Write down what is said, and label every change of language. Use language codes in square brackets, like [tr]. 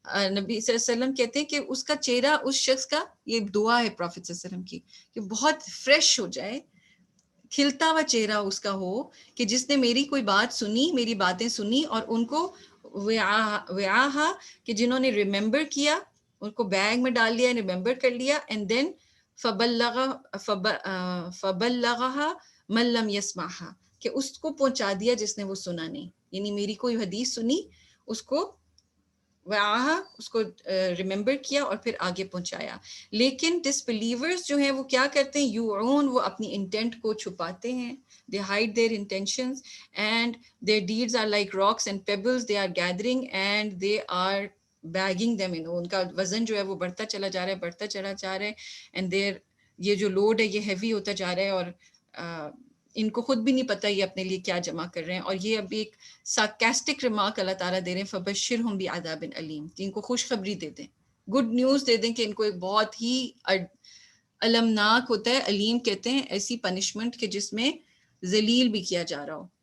[ur] نبی صلی اللہ علیہ وسلم کہتے ہیں کہ اس کا چہرہ، اس شخص کا، یہ دعا ہے پروفیٹ صلی اللہ علیہ وسلم کی، کہ بہت فریش ہو جائے، کھلتا ہوا چہرہ اس کا ہو کہ جس نے میری کوئی بات سنی، میری باتیں سنی اور ان کو وعاہا کہ جنہوں نے ریممبر کیا، ان کو بیگ میں ڈال لیا، ریممبر کر لیا، [en] and then [ar] فبلغها من لم يسمعها، [ur] کہ اس کو پہنچا دیا جس نے وہ سنا نہیں. یعنی میری کوئی حدیث سنی، اس کو وعاہا، اس کو ریممبر کیا اور پھر آگے پہنچایا. لیکن ڈس بلیورز جو ہیں وہ کیا کرتے ہیں؟ یوعون، وہ اپنی انٹینٹ کو چھپاتے ہیں. [en] they hide their intentions and their deeds are like rocks and pebbles they are gathering and they are bagging them in. [ur] ان کا وزن جو ہے وہ بڑھتا چلا جا رہا ہے، بڑھتا چلا جا رہا ہے، and یہ جو لوڈ ہے یہ ہیوی ہوتا جا رہا ہے اور ان کو خود بھی نہیں پتہ یہ اپنے لیے کیا جمع کر رہے ہیں. اور یہ ابھی ایک سارکاسٹک ریمارک اللہ تعالیٰ دے رہے ہیں، [ar] فبشرہم بعذاب علیم، [ur] کہ ان کو خوشخبری دے دیں، گڈ نیوز دے دیں کہ ان کو ایک بہت ہی المناک ہوتا ہے، علیم کہتے ہیں ایسی پنشمنٹ کہ جس میں ذلیل بھی کیا جا رہا ہو.